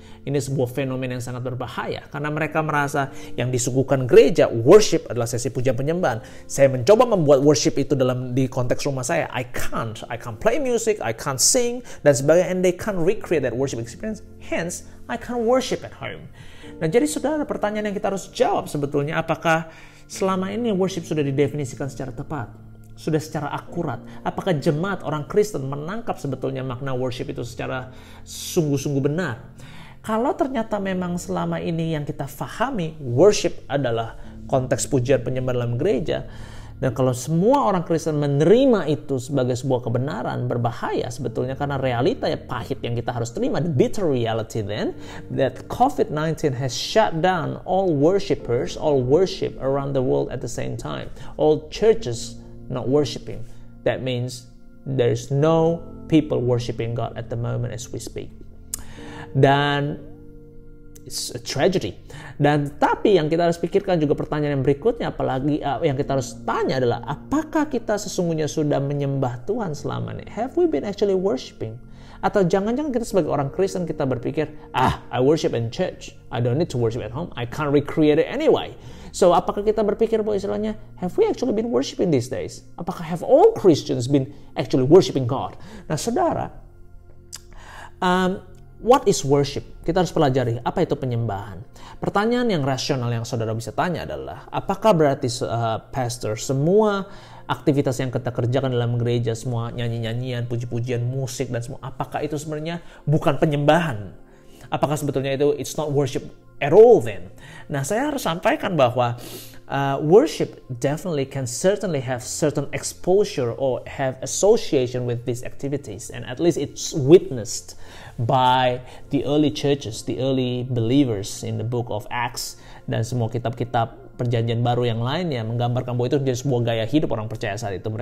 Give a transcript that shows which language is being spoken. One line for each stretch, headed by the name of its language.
Indonesian: Ini sebuah fenomena yang sangat berbahaya karena mereka merasa yang disuguhkan gereja, worship adalah sesi pujian penyembahan. Saya mencoba membuat worship itu di konteks rumah saya.
English: I can't play music, I can't sing
Indonesian: dan sebagainya,
English: and they can't recreate that worship experience. Hence, I can't worship at home.
Indonesian: Nah, jadi saudara, pertanyaan yang kita harus jawab sebetulnya, apakah selama ini worship sudah didefinisikan secara tepat? Sudah secara akurat? Apakah jemaat orang Kristen menangkap sebetulnya makna worship itu secara sungguh-sungguh benar? Kalau ternyata memang selama ini yang kita fahami worship adalah konteks pujian penyembahan dalam gereja, dan kalau semua orang Kristen menerima itu sebagai sebuah kebenaran, berbahaya sebetulnya karena realita yang pahit yang kita harus terima,
English: the bitter reality then that COVID-19 has shut down all worshipers, all worship around the world at the same time, all churches not worshiping. That means there's no people worshiping God at the moment as we speak. Dan it's a tragedy.
Indonesian: Dan tapi yang kita harus pikirkan juga pertanyaan yang berikutnya, apalagi yang kita harus tanya adalah apakah kita sesungguhnya sudah menyembah Tuhan selama ini?
English: Have we been actually worshiping?
Indonesian: Atau jangan-jangan kita sebagai orang Kristen kita berpikir,
English: I worship in church, I don't need to worship at home, I can't recreate it anyway. So
Indonesian: apakah kita berpikir bahwa istilahnya,
English: have we actually been worshiping these days? Apakah have all Christians been actually worshiping God?
Indonesian: Nah saudara,
English: what is worship?
Indonesian: Kita harus pelajari apa itu penyembahan. Pertanyaan yang rasional yang saudara bisa tanya adalah, apakah berarti pastor semua aktivitas yang kita kerjakan dalam gereja, semua nyanyi-nyanyian, puji-pujian, musik dan semua, apakah itu sebenarnya bukan penyembahan? Apakah sebetulnya itu
English: it's not worship at all then?
Indonesian: Nah, saya harus sampaikan bahwa
English: worship definitely can certainly have certain exposure or have association with these activities, and at least it's witnessed by the early churches, the early believers in the book of Acts
Indonesian: dan semua kitab-kitab perjanjian baru yang lainnya menggambarkan bahwa itu menjadi sebuah gaya hidup orang percaya saat itu.